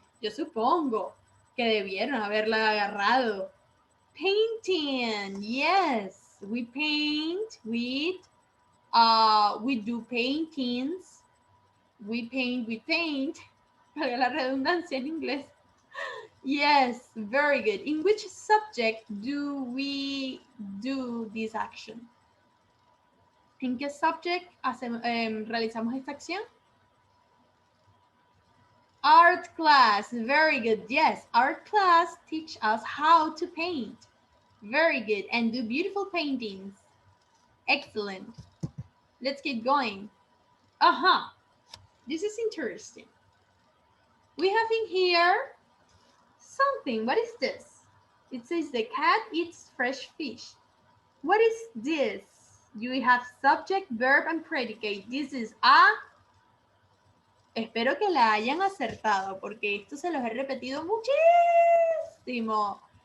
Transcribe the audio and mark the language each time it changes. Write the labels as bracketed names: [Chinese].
[Spanish] Yo supongo que debieron haberla agarrado. [English] Painting. Yes, we paint with we do paintings. We paint. [Spanish] Para la redundancia en inglés. [English] Yes, very good. In which subject do we do this action? [Spanish] ¿En qué subject realizamos esta acción? [English] Art class. Very good. Yes, art class teach us how to paint. Very good. And do beautiful paintings. Excellent. Let's keep going. This is interesting. We have in here something. What is this? It says the cat eats fresh fish. What is this? You have subject, verb, and predicate. This is a... [Spanish] Espero que la hayan acertado porque esto se los he repetido muchísimo.